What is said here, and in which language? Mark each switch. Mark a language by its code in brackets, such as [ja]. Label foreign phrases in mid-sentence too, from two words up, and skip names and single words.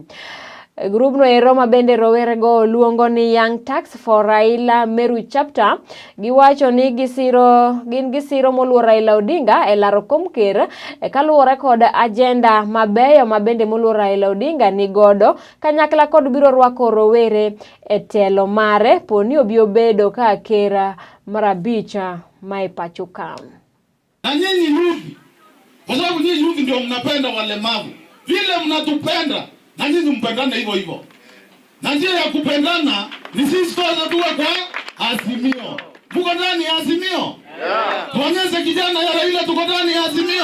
[luo] Group no ero mabende Rowere go luongo ni Young Tax for Raila Meru chapter giwacho ni gisiro moluor Raila Odinga e laro kom ker kaluwore kod agenda mabeyo mabende moluor Raila Odinga ni godo kanyakla kod biro rwako Rowere e telo mare poni obi obedo ka ker mar 5 mai pacho ka. [sw] Na nyinyi rudi, kwa sababu nyinyi rudi ndio mnapenda walemavu vile mnatupenda. Na nyinyi mpendane hivyo hivyo. Na njia ya kupendana ni sisi kwanza tuwe kwa Azimio. Tuko ndani ya Azimio? Tuonyeshe kijana ya Raila tuko ndani ya Azimio.